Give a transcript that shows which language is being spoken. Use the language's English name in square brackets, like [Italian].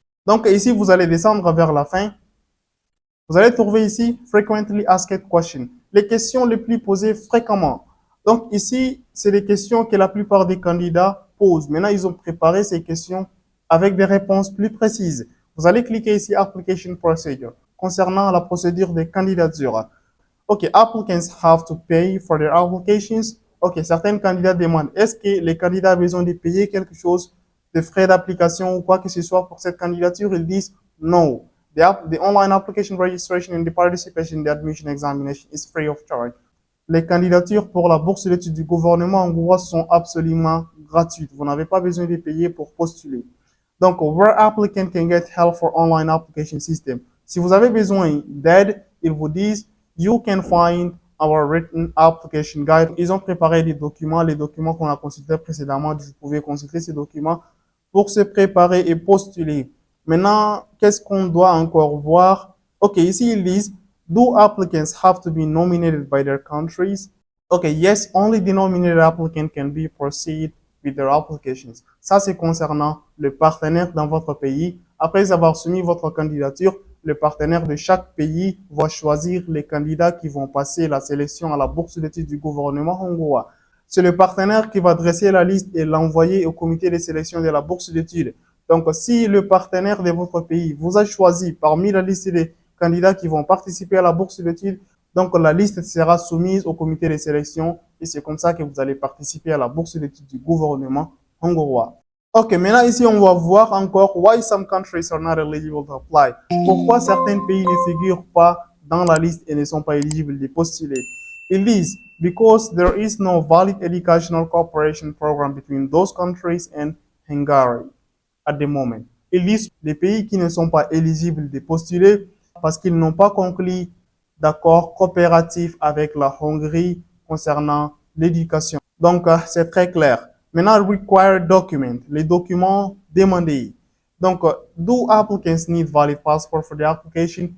[French] Donc, ici, vous allez descendre vers la fin. Vous allez trouver ici [English] Frequently Asked Questions, [French] les questions les plus posées fréquemment. Donc, ici, c'est les questions que la plupart des candidats posent. Maintenant, ils ont préparé ces questions avec des réponses plus précises. Vous allez cliquer ici [English] Application Procedure [French] concernant la procédure de candidature. [English] OK, applicants have to pay for their applications. [French] OK, certains candidats demandent, est-ce que les candidats ont besoin de payer quelque chose, de frais d'application ou quoi que ce soit pour cette candidature? Ils disent no. [English] The online application registration and the participation in the admission examination is free of charge. [French] Les candidatures pour la bourse d'études du gouvernement hongrois sont absolument gratuites. Vous n'avez pas besoin de payer pour postuler. [English] Donc, where applicant can get help for online application system. [French] Si vous avez besoin d'aide, ils vous disent [English] you can find our written application guide. [French] Ils ont préparé des documents, les documents qu'on a consultés précédemment. Vous pouvez consulter ces documents pour se préparer et postuler. Maintenant, qu'est-ce qu'on doit encore voir? [English] OK, [French] ici ils disent, [English] do applicants have to be nominated by their countries? OK, yes, only the nominated applicant can be proceed with their applications. [French] Ça, c'est concernant le partenaire dans votre pays. Après avoir soumis votre candidature, le partenaire de chaque pays va choisir les candidats qui vont passer la sélection à la bourse d'études du gouvernement hongrois. C'est le partenaire qui va dresser la liste et l'envoyer au comité de sélection de la bourse d'études. Donc, si le partenaire de votre pays vous a choisi parmi la liste des candidats qui vont participer à la bourse d'études, donc la liste sera soumise au comité de sélection et c'est comme ça que vous allez participer à la bourse d'études du gouvernement hongrois. Ok, maintenant ici on va voir encore [English] why some countries are not eligible to apply. [French] Pourquoi certains pays ne figurent pas dans la liste et ne sont pas éligibles de postuler. Ils disent [English] because there is no valid educational cooperation program between those countries and Hungary at the moment. [French] Ils disent les pays qui ne sont pas éligibles de postuler parce qu'ils n'ont pas conclu d'accord coopératif avec la Hongrie concernant l'éducation. Donc, c'est très clair. Maintenant, [English] required document, [French] les documents demandés. [English] Donc, do applicants need valid passport for the application?